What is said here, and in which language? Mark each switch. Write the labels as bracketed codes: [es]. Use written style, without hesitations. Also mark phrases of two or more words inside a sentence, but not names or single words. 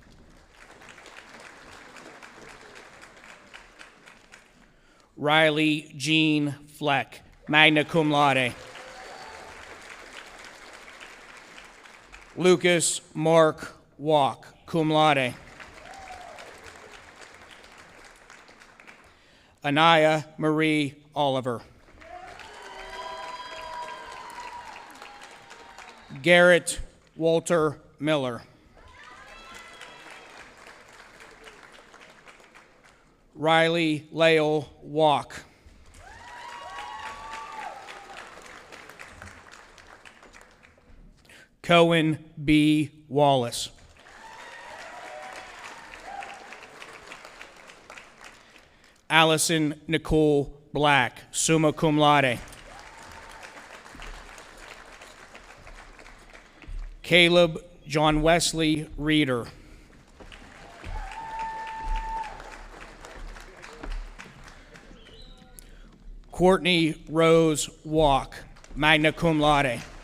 [en] Riley Jean Fleck, [la] magna cum laude. [en] Lucas Mark Walk, [la] cum laude. [en] Anaya Marie Oliver. Garrett Walter Miller. Riley Lael Walk. Cohen B. Wallace. Allison Nicole Black, [la] summa cum laude. [en] Caleb John Wesley Reeder. Courtney Rose Walk, [la] magna cum laude.